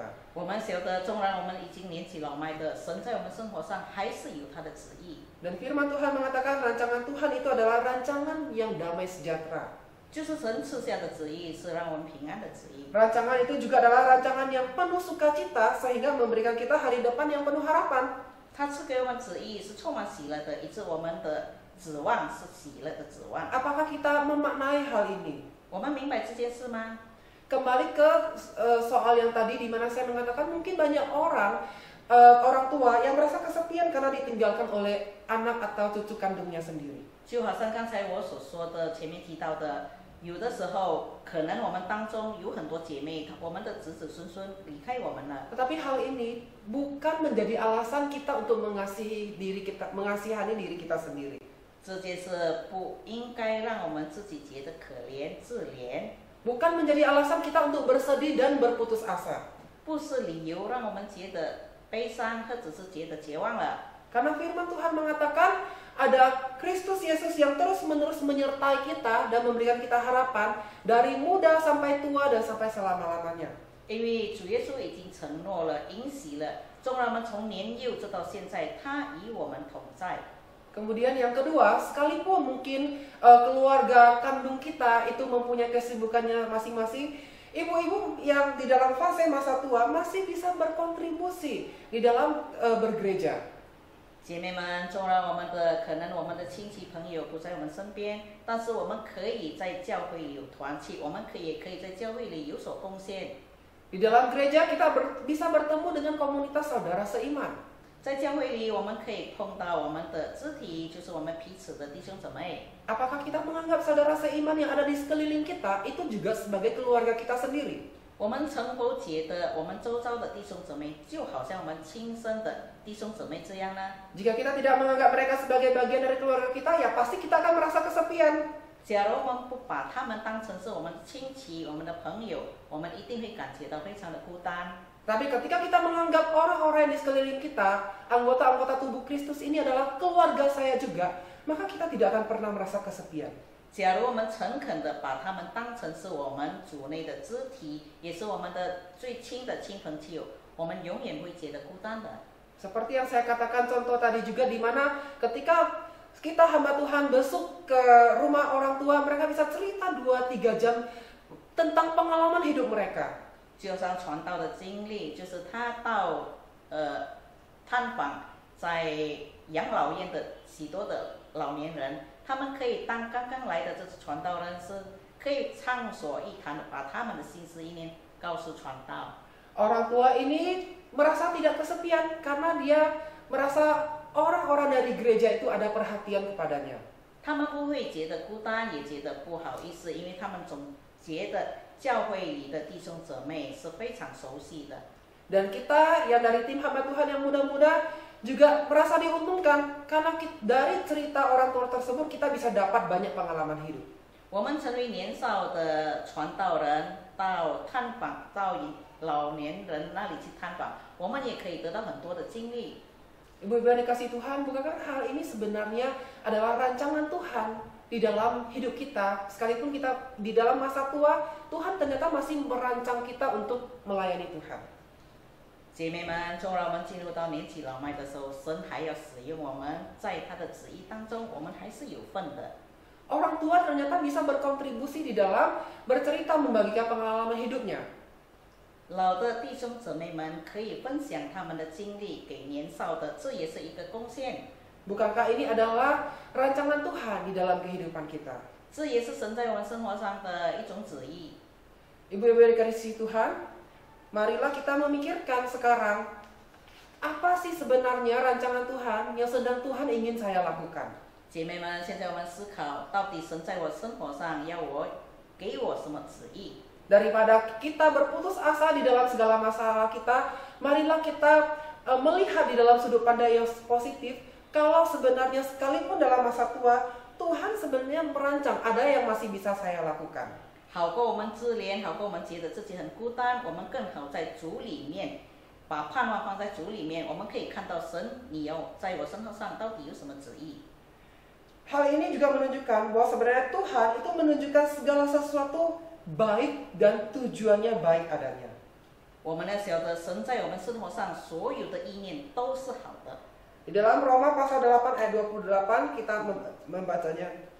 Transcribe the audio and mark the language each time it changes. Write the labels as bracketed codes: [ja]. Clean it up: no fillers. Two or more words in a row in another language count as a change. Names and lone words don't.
[zh] 我们晓得，纵然我们已经年纪老迈的，神在我们生活上还是有他的旨意。 [id] Dan firman Tuhan mengatakan rancangan Tuhan itu adalah rancangan yang damai sejahtera. [zh] 就是神赐下的旨意是让我们平安的旨意。 [id] Rancangan itu juga adalah rancangan yang penuh sukacita sehingga memberikan kita hari depan yang penuh harapan. [zh] 他赐给我们旨意是充满喜乐的，以致我们的指望是喜乐的指望。 [id] Apakah kita memaknai hal ini? [zh] 我们明白这件事吗？ [id] Kembali ke soal yang tadi di mana saya mengatakan mungkin banyak orang tua yang merasa kesepian karena ditinggalkan oleh anak atau cucu kandungnya sendiri. [zh] 就好像刚才我所说的，前面提到的，有的时候可能我们当中有很多姐妹，我们的子子孙孙离开我们了。 [id] Tetapi hal ini bukan menjadi alasan kita untuk mengasihani diri kita sendiri. [zh] 这件事不应该让我们自己觉得可怜自怜， [id] Bukan menjadi alasan kita untuk bersedih dan berputus asa. [zh] 不是理由让我们觉得悲伤或者是觉得绝望了。 [id] Karena firman Tuhan mengatakan ada Kristus Yesus yang terus-menerus menyertai kita dan memberikan kita harapan dari muda sampai tua dan sampai selama-lamanya. [zh] 因为主耶稣已经承诺了、应许了，纵然我们从年幼直到现在，他与我们同在。 [id] Kemudian yang kedua, sekalipun mungkin keluarga kandung kita itu mempunyai kesibukannya masing-masing, ibu-ibu yang di dalam fase masa tua masih bisa berkontribusi di dalam bergereja. [zh] 姐妹们，纵然可能我们的亲戚朋友不在我们身边，但是我们可以在教会里有团契，我们也可以在教会里有所贡献。 [id] Di dalam gereja kita bisa bertemu dengan komunitas saudara seiman. [zh] 在教会里，我们可以碰到我们的肢体，就是我们彼此的弟兄姊妹。 [id] Apakah kita menganggap saudara seiman yang ada di sekeliling kita itu juga sebagai keluarga kita sendiri? [zh] 我们曾否觉得我们周遭的弟兄姊妹就好像我们亲生的弟兄姊妹这样呢？ [id] Jika kita tidak menganggap mereka sebagai bagian dari keluarga kita, ya pasti kita akan merasa kesepian. [zh] 假如我们不把他们当成是我们的亲戚、我们的朋友，我们一定会感觉到非常的孤单。 [id] Tapi ketika kita menganggap orang-orang yang di sekeliling kita, anggota-anggota tubuh Kristus ini adalah keluarga saya juga, maka kita tidak akan pernah merasa kesepian. [zh] 假如我们诚恳地把他们当成是我们主内的肢体，也是我们的最亲的亲朋戚友，我们永远不会觉得孤单的。 [id] Seperti yang saya katakan contoh tadi juga, di mana ketika kita hamba Tuhan besuk ke rumah orang tua, mereka bisa cerita 2-3 jam tentang pengalaman hidup mereka. [zh] 就像传道的经历，就是他到探访在养老院的许多的老年人，他们可以当刚刚来的这些传道人是可以畅所欲谈的，把他们的心思意念告诉传道。 [id] Orang tua ini merasa tidak kesepian karena dia merasa orang-orang dari gereja itu ada perhatian kepadanya. [zh] 他们不会觉得孤单，也觉得不好意思，因为他们总觉得教会里的弟兄姊妹是非常熟悉的。 [id] Dan kita yang dari tim hamba Tuhan yang muda-muda juga merasa diuntungkan karena dari cerita orang tua tersebut kita bisa dapat banyak pengalaman hidup. [zh] 我们成为年少的传道人，到探访到老年人那里去探访，我们也可以得到很多的经历。 [id] Ibu-ibu yang dikasih Tuhan, bukankah hal ini sebenarnya adalah rancangan Tuhan di dalam hidup kita? Sekalipun kita di dalam masa tua, Tuhan ternyata masih merancang kita untuk melayani Tuhan. [zh] 姐妹们，纵然我们进入到年纪老迈的时候，神还要使用我们，在他的旨意当中，我们还是有份的。 [id] Orang tua ternyata bisa berkontribusi di dalam bercerita membagikan pengalaman hidupnya. [zh] 老的弟兄姊妹们可以分享他们的经历给年少的，这也是一个贡献。 [id] Bukankah ini adalah rancangan Tuhan di dalam kehidupan kita? [zh] 这也是神在我们生活上的一种旨意。 [id] Ibu-ibu yang dikasihi Tuhan, marilah kita memikirkan sekarang, apa sih sebenarnya rancangan Tuhan yang sedang Tuhan ingin saya lakukan? [zh] 姐妹们，现在我们思考，到底神在我生活上要给我什么旨意？ [id] Daripada kita berputus asa di dalam segala masalah kita, marilah kita melihat di dalam sudut pandang yang positif. Kalau sebenarnya sekalipun dalam masa tua, Tuhan sebenarnya merancang ada yang masih bisa saya lakukan. [zh] 好过我们自怜，好过我们觉得自己很孤单，我们更好在主里面，把盼望放在主里面，我们可以看到神，你要在我身上到底有什么旨意。 [id] Hal ini juga menunjukkan bahwa sebenarnya Tuhan itu menunjukkan segala sesuatu baik dan tujuannya baik adanya. [zh] 我们要晓得神在我们生活上所有的意念都是好的。 [id] Di dalam Roma pasal 8 ayat 28 kita membacanya.